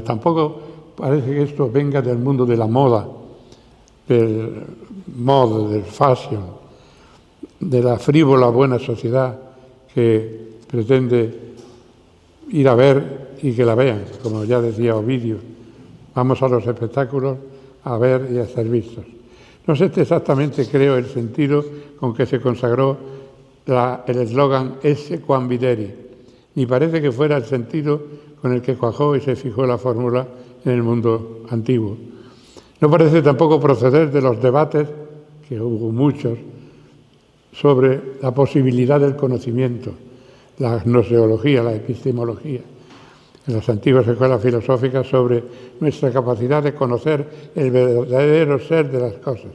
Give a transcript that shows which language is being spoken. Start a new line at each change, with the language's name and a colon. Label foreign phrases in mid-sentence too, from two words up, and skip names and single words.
Spanish: Tampoco parece que esto venga del mundo de la moda, del mod, del fashion, de la frívola buena sociedad que pretende ir a ver y que la vean, como ya decía Ovidio. Vamos a los espectáculos a ver y a ser vistos. No sé exactamente, creo, el sentido con que se consagró el eslogan
Latin: Esse quam videri,
Spanish: ni parece que fuera el sentido con el que cuajó y se fijó la fórmula en el mundo antiguo. No parece tampoco proceder de los debates, que hubo muchos, sobre la posibilidad del conocimiento, la gnoseología, la epistemología, en las antiguas escuelas filosóficas, sobre nuestra capacidad de conocer el verdadero ser de las cosas.